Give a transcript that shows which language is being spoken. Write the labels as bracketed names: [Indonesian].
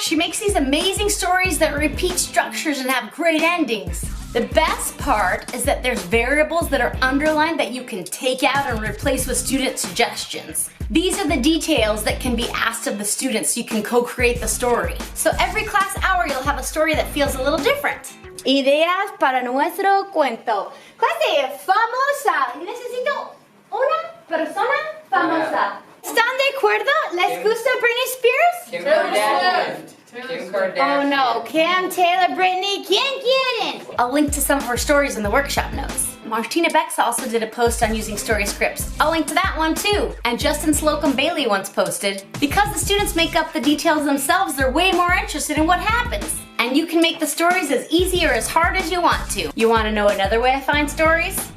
[English] She makes these amazing stories that repeat structures and have great endings. The best part is that there's variables that are underlined that you can take out and replace with student suggestions. These are the details that can be asked of the students so you can co-create the story. So every class hour you'll have a story that feels a little different. [Spanish] Ideas para nuestro cuento. Clase famosa. Necesito una persona famosa. ¿Están de acuerdo? ¿Les gusta Britney Spears? Kim Kardashian. Kim Kardashian. Oh no, Kim, Taylor, Brittany, ¿quién quieren? [English] I'll link to some of her stories in the workshop notes. Martina Bex also did a post on using story scripts. I'll link to that one too. And Justin Slocum Bailey once posted, because the students make up the details themselves, they're way more interested in what happens. And you can make the stories as easy or as hard as you want to. You want to know another way I find stories?